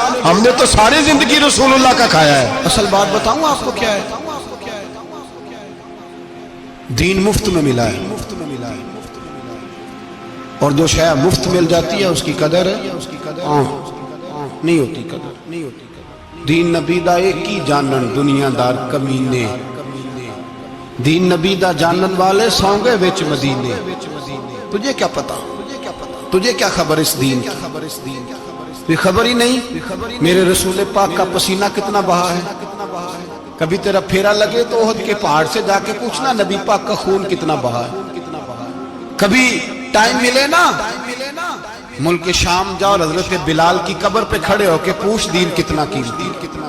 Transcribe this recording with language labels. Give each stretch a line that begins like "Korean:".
Urdu: ہم نے تو ساری زندگی رسول اللہ کا کھایا ہے. اصل بات بتاؤں آپ کو کیا ہے؟ دین مفت میں ملا ہے، اور جو شے مفت مل جاتی ہے اس کی قدر نہیں ہوتی.
Punjabi: دین نبی دا ایک ہی جانن دنیا دار کمینے، دین نبی دا جانن والے سوں گے وچ مدینے.
Urdu: تجھے کیا پتا، تجھے کیا خبر اس دین کی؟ خبر ہی نہیں میرے رسول پاک کا پسینہ کتنا بہا ہے. کبھی تیرا پھیرا لگے تو احد کے پہاڑ سے جا کے پوچھنا نبی پاک کا خون کتنا بہا ہے. کبھی ٹائم ملے نا ملک شام جاؤ اور حضرت بلال کی قبر پہ کھڑے ہو کے پوچھ دین کتنا قیمتی.